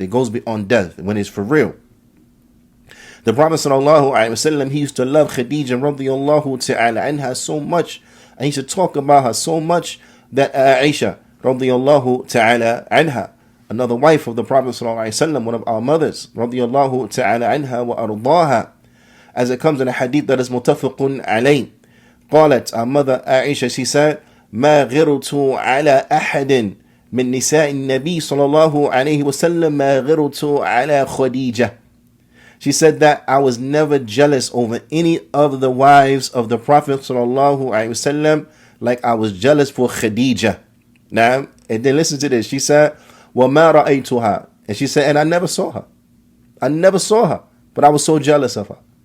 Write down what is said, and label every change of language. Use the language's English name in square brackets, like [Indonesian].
[English] It goes beyond death when it's for real. The Prophet sallallahu alaihi wasallam, he used to love Khadija radiyallahu ta'ala anha so much, and he used to talk about her so much that Aisha radiyallahu ta'ala anha, another wife of the Prophet sallallahu alaihi wasallam, one of our mothers radiyallahu ta'ala anha wa ardaha, as it comes in a hadith that is muttafaqun alayh. [Arabic] قالت, [English] our mother Aisha, she said, [Arabic] ما غرت على أحد من نساء النبي صلى الله عليه وسلم ما غرت على خديجة. [English] She said that I was never jealous over any of the wives of the Prophet sallallahu alaihi wasallam like I was jealous for Khadija. Now, and then listen to this. She said, [Arabic] وَمَا رَأَيْتُهَا. [English] And she said, and I never saw her. I never saw her, but I was so jealous of her.